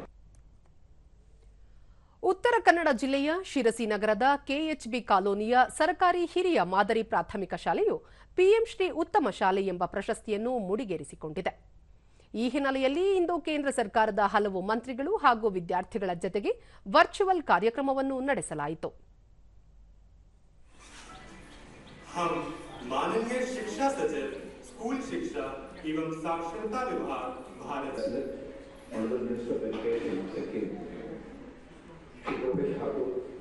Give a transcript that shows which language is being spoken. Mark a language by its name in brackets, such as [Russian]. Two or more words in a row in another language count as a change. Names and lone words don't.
[Kannada] ಉತ್ತರ ಕನ್ನಡ ಜಿಲ್ಲೆಯ ಶಿರಸಿ ನಗರದ ಕೆಎಚ್ಬಿ ಕಾಲೋನಿಯ ಸರ್ಕಾರಿ ಹಿರಿಯ ಮಾದರಿ ಪ್ರಾಥಮಿಕ ಶಾಲೆಯು ಪಿಎಂ ಶ್ರೀ ಉತ್ತಮ ಶಾಲೆ ಎಂಬ ಪ್ರಶಸ್ತಿಯನ್ನು ಮುಡಿಗೇರಿಸಿಕೊಂಡಿದೆ. ಈ ಹಿನ್ನೆಲೆಯಲ್ಲಿ ಇಂದು ಕೇಂದ್ರ ಸರ್ಕಾರದ ಹಲವು ಮಂತ್ರಿಗಳು ಹಾಗೂ ವಿದ್ಯಾರ್ಥಿಗಳ ಜತೆಗೆ ವರ್ಚುವಲ್ ಕಾರ್ಯಕ್ರಮವನ್ನು ನಡೆಸಲಾಯಿತು. [Hindi] माननीय शिक्षा सचिव, स्कूल शिक्षा एवं साक्षरता विभाग भारत [English] Honorable Minister of Education, Sikkim, Shri Bhupesh Thakur,